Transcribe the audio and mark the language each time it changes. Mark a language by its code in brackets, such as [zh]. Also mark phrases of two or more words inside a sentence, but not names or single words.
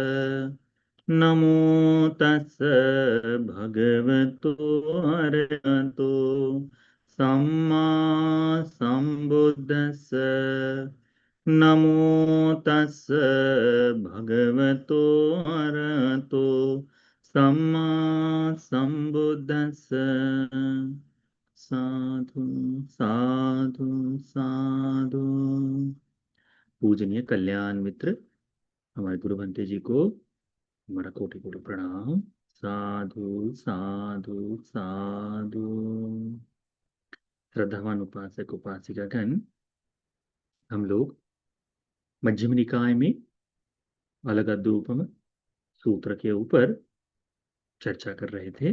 [pi] नमो तस् भगवतो अरहतो सम्मा सम्बुद्धस्स। नमो तस् भगवतो अरहतो सम्मा सम्बुद्धस्स। साधु साधु साधु। [hi] पूजनीय कल्याण मित्र हमारे गुरु भंते जी को हमारा कोटि कोटि प्रणाम। [pi] साधु साधु साधु। [hi] श्रद्धावान उपासक उपासिकागण, हम लोग मध्यम निकाय में अलग अद्रूपम सूत्र के ऊपर चर्चा कर रहे थे।